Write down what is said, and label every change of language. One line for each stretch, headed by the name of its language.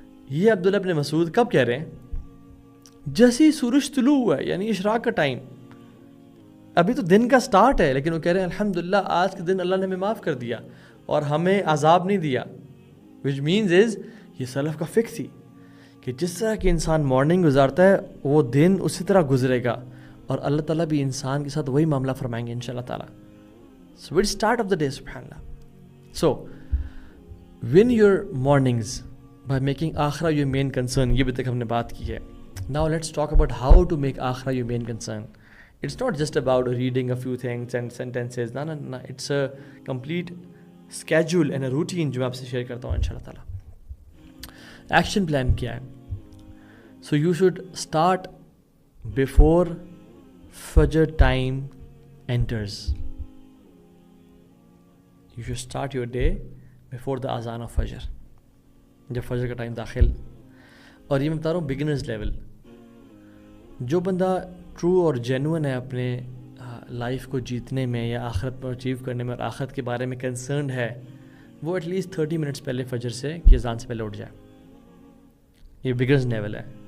Urdu: یہ عبداللہ بن مسعود کب کہہ رہے ہیں؟ جیسے ہی سورج طلوع ہوا ہے، یعنی اشراق کا ٹائم، ابھی تو دن کا سٹارٹ ہے، لیکن وہ کہہ رہے ہیں الحمدللہ آج کے دن اللہ نے ہمیں معاف کر دیا اور ہمیں عذاب نہیں دیا.
English: which means is
Urdu: یہ سلف کا فکر تھی کہ جس طرح کہ انسان مارننگ گزارتا ہے وہ دن اسی طرح گزرے گا، اور اللہ تعالیٰ بھی انسان کے ساتھ وہی معاملہ فرمائیں گے انشاءاللہ تعالیٰ.
English: So we'll start of the day subhanallah. So win your mornings by making آخرہ your main concern.
Urdu: یہ بھی تک ہم نے بات کی ہے.
English: Now let's talk about how to make آخرہ your main concern. It's not just about reading a few things and sentences. No. It's a complete schedule and a routine
Urdu: جو میں آپ سے شیئر کرتا ہوں انشاءاللہ تعالیٰ. ایکشن پلان کیا ہے؟
English: So you should start before Fajr time enters. You should start your day before the azan of Fajr.
Urdu: جب فجر کا ٹائم داخل، اور یہ میں بتا رہا ہوں بگنرز لیول. جو بندہ ٹرو اور جینوئن ہے اپنے لائف کو جیتنے میں یا آخرت پر اچیو کرنے میں اور آخرت کے بارے میں کنسرنڈ ہے، وہ ایٹ لیسٹ 30 منٹس پہلے فجر سے کی اذان سے پہلے اٹھ جائے. یہ بگنرز لیول ہے.